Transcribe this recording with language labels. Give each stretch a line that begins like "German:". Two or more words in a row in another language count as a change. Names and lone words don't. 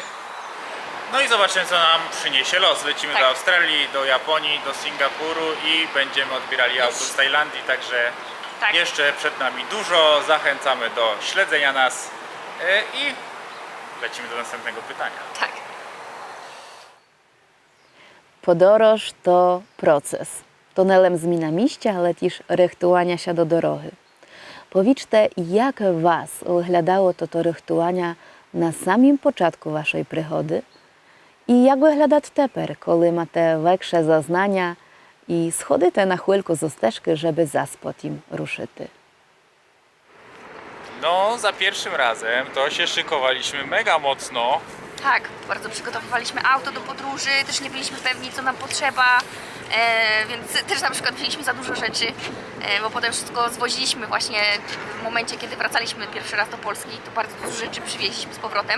Polish: No i zobaczymy, co nam przyniesie los. Lecimy Tak. do Australii, do Japonii, do Singapuru i będziemy odbierali auto z Tajlandii, także Tak. jeszcze przed nami dużo. Zachęcamy do śledzenia nas i lecimy do następnego pytania. Tak.
Rusyn: Подорож – то процес. То не лем зміна місця, але теж рихтування до дороги. Повічте, як вас виглядало то рихтування на самім початку вашої пригоди? І як виглядає тепер, коли маєте легше зазнання і сходите на хвильку зі стежки, щоб зас потім рушити?
Polish: No, za pierwszym razem to się szykowaliśmy mega mocno. Tak, bardzo przygotowywaliśmy auto do podróży, też nie byliśmy pewni, co nam potrzeba, więc też na przykład wzięliśmy za dużo rzeczy, bo potem wszystko zwoziliśmy właśnie w momencie, kiedy wracaliśmy pierwszy raz do Polski, to bardzo dużo rzeczy przywieźliśmy z powrotem.